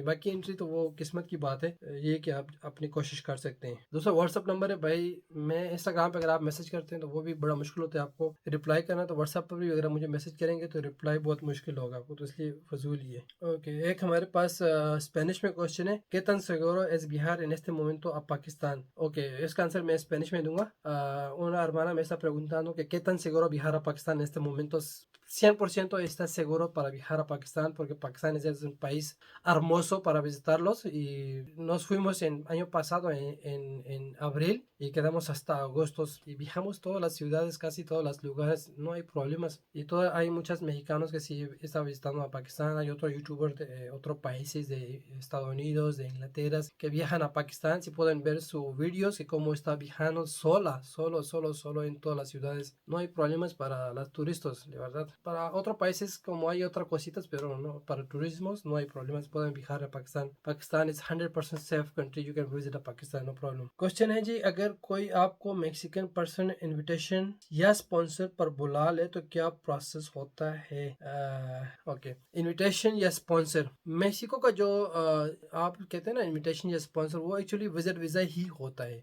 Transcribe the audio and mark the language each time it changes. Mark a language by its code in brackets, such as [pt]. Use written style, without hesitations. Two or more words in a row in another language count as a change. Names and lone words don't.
[hi] बाकी एंट्री तो वो किस्मत की बात है, ये कि आप अपनी कोशिश कर सकते हैं। दोस्तों व्हाट्सअप नंबर है भाई, मैं इंस्टाग्राम पे अगर आप मैसेज करते हैं तो वो भी बड़ा मुश्किल होता है आपको रिप्लाई करना। तो व्हाट्सअप पर भी अगर मुझे मैसेज करेंगे तो रिप्लाई बहुत मुश्किल होगा आपको, तो इसलिए फजूल ही है। ओके, एक हमारे पास स्पेनिश में क्वेश्चन है, [es] ¿Qué tan seguro es viajar en este momento a Pakistán? [hi] ओके, इसका आंसर मैं स्पेनिश में दूंगा। [es] Una hermana me está preguntando que qué tan seguro viajar a Pakistán en este momento. 100% está seguro para viajar a Pakistán porque Pakistán es un país hermoso para visitarlos y nos fuimos en año pasado en abril y quedamos hasta agosto y viajamos todas las ciudades, casi todos los lugares, no hay problemas. Y hay muchos mexicanos que sí están visitando a Pakistán, hay otros youtubers de otros países de Estados Unidos, de Inglaterra, que viajan a Pakistán, si pueden ver sus vídeos y cómo está viajando solo en todas las ciudades. No hay problemas para los turistas, de verdad. Para otros países como hay otras cositas, pero no, para turismos no hay problemas, pueden viajar a Pakistán. [en] Pakistan is 100% safe country, you can visit a Pakistan, no problem. [hi] क्वेश्चन है जी, अगर कोई आपको [en] Mexican person invitation [hi] या स्पॉन्सर पर बुला ले तो क्या प्रोसेस होता है? ओके, इनविटेशन या स्पॉन्सर, मैक्सिको का जो आप कहते हैं ना इनविटेशन या स्पॉन्सर, वो [en] actually visit visa [hi] ही होता है।